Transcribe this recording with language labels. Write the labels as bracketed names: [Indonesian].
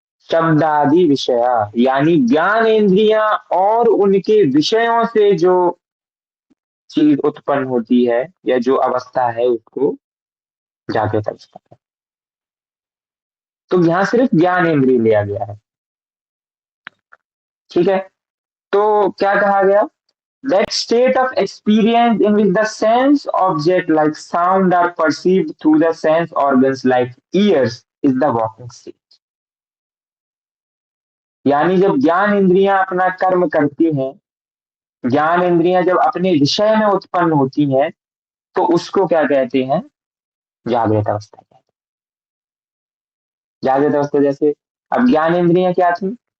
[Hindi] शब्दादि विषया, यानी ज्ञान इंद्रियां और उनके विषयों से जो चीज उत्पन्न होती है या जो अवस्था है उसको जागृत अवस्था है। तो यहां सिर्फ ज्ञान इंद्रिय लिया गया है। ठीक है, तो क्या कहा गया? [English] That state of experience in which the sense object like sound are perceived through the sense organs like ears is the walking state। [Hindi] यानी जब ज्ञान इंद्रियां अपना कर्म करती हैं, ज्ञान इंद्रियां जब अपने विषय में उत्पन्न होती हैं, तो उसको क्या कहते हैं? जागृत अवस्था कहते हैं। जागृत अवस्था जैसे अब ज्ञान इंद्रियां क्या थी?